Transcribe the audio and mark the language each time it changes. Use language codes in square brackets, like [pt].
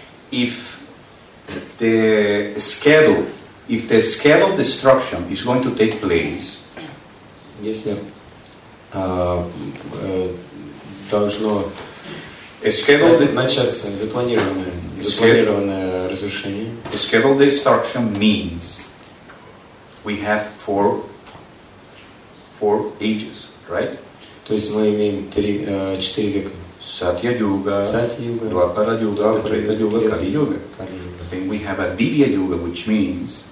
[en] If the schedule of destruction is going to take place, [ru] Если должно начаться запланированное разрушение, [en] schedule destruction means we have four ages, right? [ru] то есть мы имеем 4 века. [en] Satya-yuga, [ru] Сати-юга, [en] Dwapara-yuga, Treta-yuga, [ru] Трета-юга, [en] Kali-yuga. [ru] Кали-юга. [en] Then we have a Divya-yuga, which means,